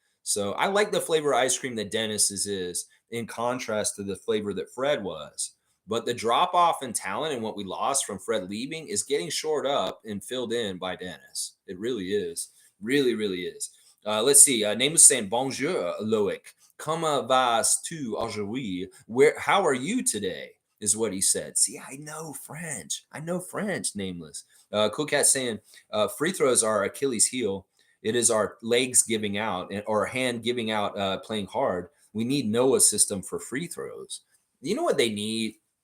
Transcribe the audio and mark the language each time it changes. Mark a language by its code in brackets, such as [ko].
[en] So I like the flavor of ice cream that Dennis is in contrast to the flavor that Fred was. But the drop off in talent and what we lost from Fred leaving is getting shored up and filled in by Dennis. It really is. Really, really is. Let's see. Name is saying, Bonjour, Loic. [fr] Comment vas-tu aujourd'hui? [en] How are you today? Is what he said. See, I know French, nameless. Cool Cat saying, free throws are Achilles' heel. It is our legs giving out or hand giving out playing hard. We need Noah's system for free throws. You know what they need?